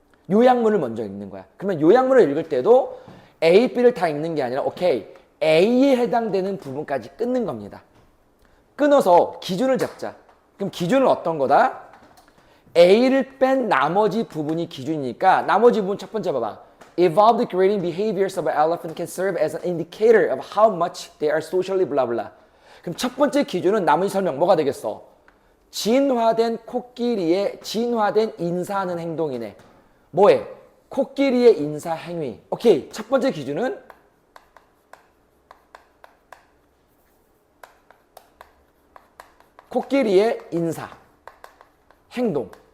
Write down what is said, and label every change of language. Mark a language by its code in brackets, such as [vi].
[ko] 요약문을 먼저 읽는 거야. 그러면 요약문을 읽을 때도 A, B를 다 읽는 게 아니라 오케이, A에 해당되는 부분까지 끊는 겁니다. 끊어서 기준을 잡자. 그럼 기준은 어떤 거다? A를 뺀 나머지 부분이 기준이니까 나머지 부분 첫 번째 봐봐. [en] Evolved grading behaviors of an elephant can serve as an indicator of how much they are socially blah blah. [ko] 그럼 첫 번째 기준은 나머지 설명 뭐가 되겠어? 진화된 코끼리의 진화된 인사하는 행동이네. 뭐해? 코끼리의 인사 행위. 오케이. 첫 번째 기준은 코끼리의 인사 행동.